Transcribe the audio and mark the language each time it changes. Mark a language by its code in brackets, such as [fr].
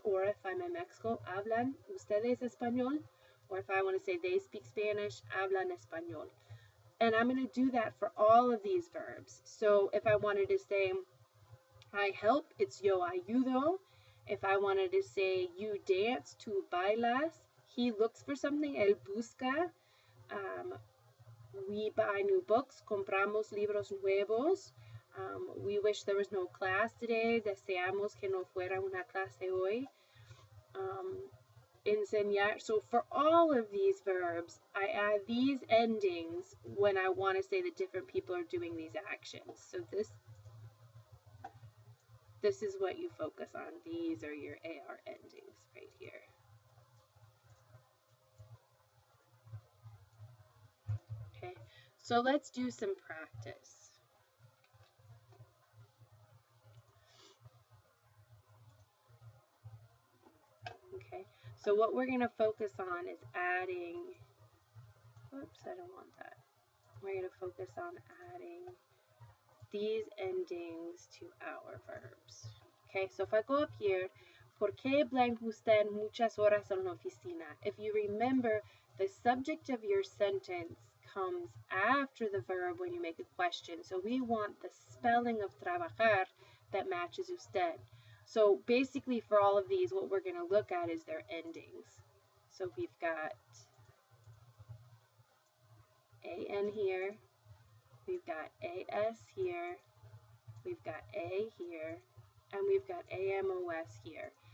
[en] Or if I'm in Mexico, [es] ¿hablan ustedes español? [en] Or if I want to say they speak Spanish, [es] hablan español. [en] And I'm going to do that for all of these verbs. So if I wanted to say I help, it's [es] yo ayudo. [en] If I wanted to say you dance, [es] tú bailas. [en] He looks for something, [es] él busca. [en] We buy new books, [es] compramos libros nuevos. [en] We wish there was no class today. [es] Deseamos que no fuera una clase hoy. Enseñar. [en] So for all of these verbs, I add these endings when I want to say that different people are doing these actions. So this is what you focus on. These are your AR endings right here. Okay, so let's do some practice. Okay, so what we're going to focus on is adding, whoops, I don't want that. We're going to focus on adding these endings to our verbs. Okay, so if I go up here, [es] ¿Por qué blank usted muchas horas en la oficina? [en] If you remember, the subject of your sentence comes after the verb when you make a question. So we want the spelling of trabajar that matches usted. So basically for all of these, what we're going to look at is their endings. So we've got AN here, we've got AS here, we've got A here, and we've got AMOS here.